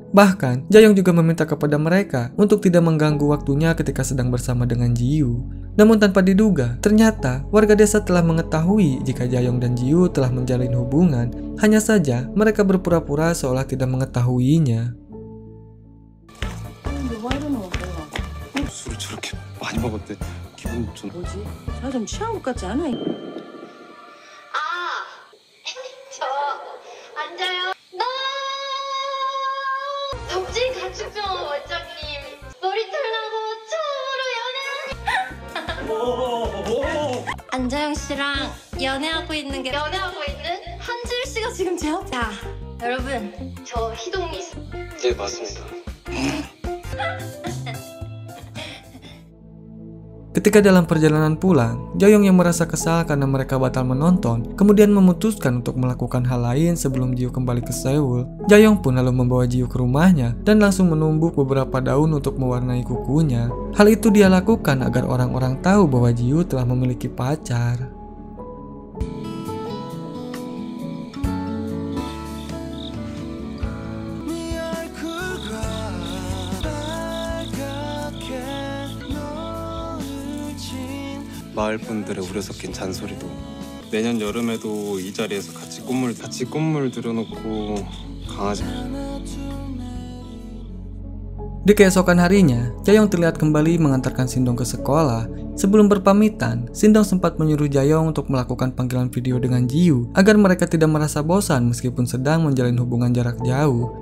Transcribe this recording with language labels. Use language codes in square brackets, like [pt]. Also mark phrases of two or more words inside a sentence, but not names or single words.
[id] Bahkan, Jae-yong juga meminta kepada mereka untuk tidak mengganggu waktunya ketika sedang bersama dengan Ji-woo. Namun tanpa diduga, ternyata warga desa telah mengetahui jika Jae-yong dan Ji-woo telah menjalin hubungan. Hanya saja, mereka berpura-pura seolah tidak mengetahuinya. [ko] 술을 저렇게 많이 먹었대. 기분 좀. 뭐지? 나 좀 취한 것 같지 않아? 저 앉아요. 덕진 가축병 원장님 머리털 나고 처음으로 안자영 씨랑 연애하고 있는 한지율 씨가 지금 제 앞에. 자, 여러분 저 희동이. 네, 맞습니다. [id] Ketika dalam perjalanan pulang, Jae-yong yang merasa kesal karena mereka batal menonton, kemudian memutuskan untuk melakukan hal lain sebelum Ji-woo kembali ke Seoul. Jae-yong pun lalu membawa Ji-woo ke rumahnya dan langsung menumbuk beberapa daun untuk mewarnai kukunya. Hal itu dia lakukan agar orang-orang tahu bahwa Ji-woo telah memiliki pacar. [ko] 마을 분들의 우려 섞인 잔소리도 내년 여름에도 이 자리에서 같이 꽃물 들여놓고 강아지. [id] Di keesokan harinya, Jae-yong terlihat kembali mengantarkan Sindong ke sekolah. Sebelum berpamitan, Sindong sempat menyuruh Jae-yong untuk melakukan panggilan video dengan Ji-woo agar mereka tidak merasa bosan meskipun sedang menjalin hubungan jarak jauh.